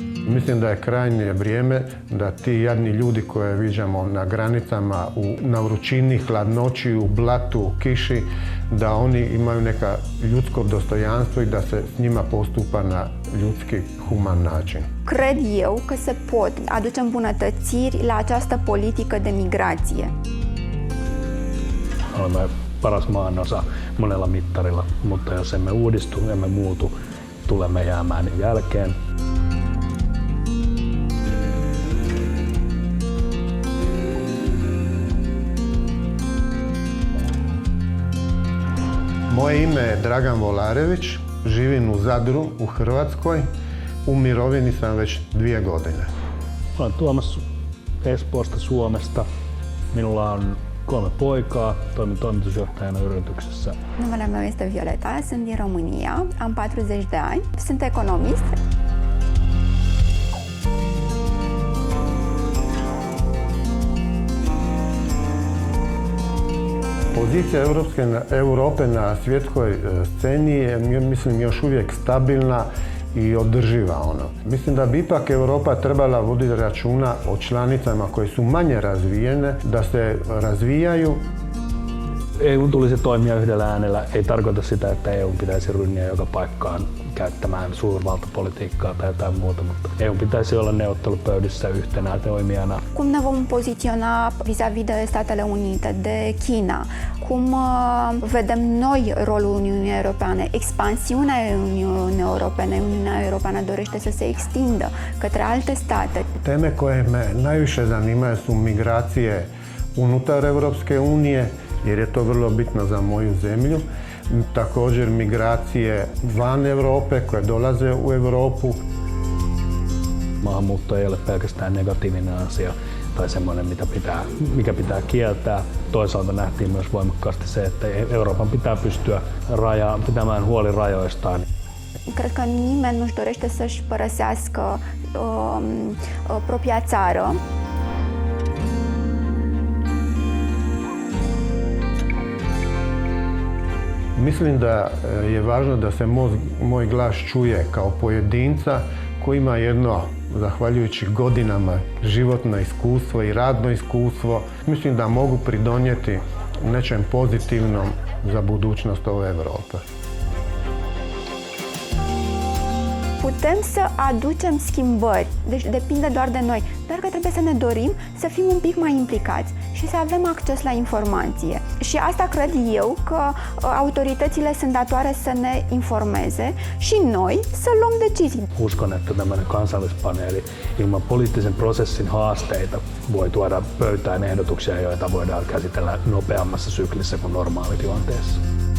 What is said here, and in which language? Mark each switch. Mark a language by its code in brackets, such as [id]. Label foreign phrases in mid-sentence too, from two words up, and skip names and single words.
[hr] Mislim da je krajnje vrijeme da ti jadni ljudi koje viđamo na granicama, na vrućini, hladnoći, u blatu, u kiši, da oni imaju neka ljudsko dostojanstvo i da se s njima postupa na ljudski, human način. [ro] Cred eu că se pot aduce îmbunătățiri la această politică de migrație. [fi] Olemme paras maanosa monella mittarilla, mutta jos emme uudistu, emme muutu, tulemme jäämään jälkeen. [hr] Moje ime je Dragan Volarević, živim u Zadru u Hrvatskoj. U mirovini sam već 2 godine. [fi] Olen Tuomas Espoosta, Suomesta. Minulla on 3 poikaa, toimin toimitusjohtajana yrityksessä. [ro] Numele meu este Violeta, sunt din România, am 40 de ani, sunt economist. [hr] Pozicija Europe na svjetskoj sceni je, mislim, još uvijek stabilna i održiva. Mislim da bi ipak Europa trebala voditi računa o članicama koje su manje razvijene, da se razvijaju. [fi] EU tulisi toimia yhdellä äänellä. Ei tarkoita sitä, että EU pitäisi rynniä joka paikkaan käyttämään suurvaltapolitiikkaa tai jotain muuta, mutta EU pitäisi olla neuvottelupöydissä yhtenä toimijana. [ro] Cum ne vom poziționa vis-a-vis de Statele Unite, de China? Cum vedem noi rolul Uniunii Europene, expansiunea Uniunii Europene? Uniunea Europeană dorește să se extindă către alte state. [hr] Teme koje me najviše zanimaju su migracije unutar Europske unije, jer je to vrlo bitno za moju zemlju. Također migracije van Europe koje dolaze u Europu. [fi] Maahanmuutto ei ole pelkästään negatiivinen asia tai semmoinen, mikä pitää kieltää. Toisaalta nähtiin myös voimakkaasti se, että Euroopan pitää pystyä pitämään huoli rajoistaan. [ro] Cred că nimeni nu-și dorește să-și părăsească propria țară. [hr] Mislim da je važno da se moj glas čuje kao pojedinca koji ima jedno, zahvaljujući godinama, životno iskustvo i radno iskustvo. Mislim da mogu pridonijeti nečem pozitivnom za budućnost ove Europe. [ro] Putem să aducem schimbări, deci depinde doar de noi, doar că trebuie să ne dorim să fim un pic mai implicați și să avem acces la informație. Și asta cred eu că autoritățile sunt datoare să ne informeze și noi să luăm decizii. [fi] Uskon, että tämmöinen kansallispaneeli ilman poliittisen prosessin haasteita voi tuoda pöytään ehdotuksia, joita voidaan käsitellä nopeammassa syklissä kuin normaalitilanteessa.